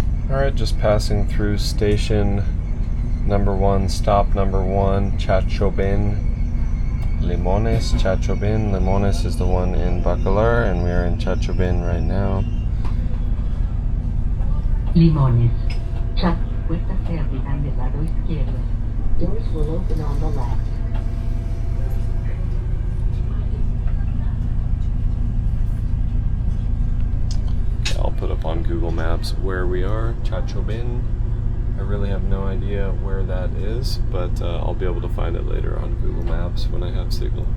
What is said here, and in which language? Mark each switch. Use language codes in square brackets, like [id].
[en] Alright, just passing through station number 1, stop number 1, Chachobin, Limones. Chachobin, Limones is the one in Bacalar, and we are in Chachobin right now. Limones. [es] Puertas se abrirán del lado izquierdo. [en] Doors will open on the left. I'll put up on Google Maps where we are, Chachobin. I really have no idea where that is, but I'll be able to find it later on Google Maps when I have signal.